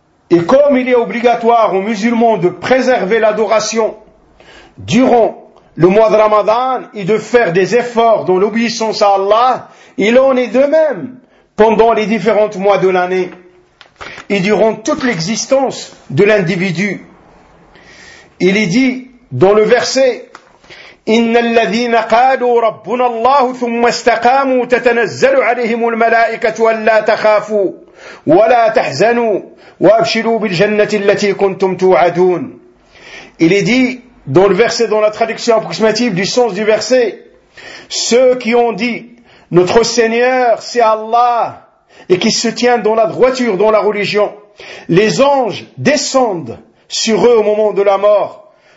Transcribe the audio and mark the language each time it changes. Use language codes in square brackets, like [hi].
[fr] Et comme il est obligatoire aux musulmans de préserver l'adoration durant le mois de Ramadan et de faire des efforts dans l'obéissance à Allah, il en est de même pendant les différents mois de l'année et durant toute l'existence de l'individu. Il est dit dans le verset [ar] إِنَّ الَّذِينَ قَالُوا رَبُّنَا اللَّهُ ثُمَّ اسْتَقَامُوا تَتَنَزَّلُ عَلَيْهِمُ الْمَلَائِكَةُ وَلَّا تَخَافُوا وَلَا تَحْزَنُوا وَأَبْشِرُوا بِالْجَنَّةِ الَّتِي كُنْتُمْ تُوعَدُونَ. [fr] Il est dit dans le verset, dans la traduction approximative du sens du verset, ceux qui ont dit notre Seigneur c'est Allah et qui se tient dans la droiture, dans la religion, les anges descendent sur eux au moment de la mort.